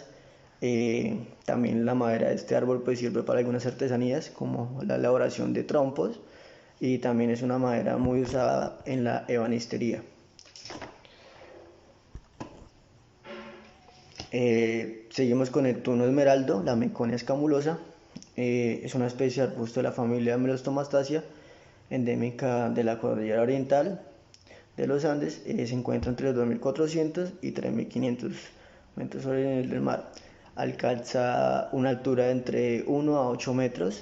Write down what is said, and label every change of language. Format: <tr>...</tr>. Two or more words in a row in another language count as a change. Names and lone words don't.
<es>También la madera de este árbol pues, sirve para algunas artesanías como la elaboración de trompos y también es una madera muy usada en la ebanistería. Seguimos con el tuno esmeraldo, la Meconia escamulosa. Es una especie de arbusto de la familia Melostomastaceae, endémica de la cordillera oriental de los Andes. Se encuentra entre los 2.400 y 3.500 metros sobre el nivel del mar. Alcanza una altura de entre 1 a 8 metros.</es>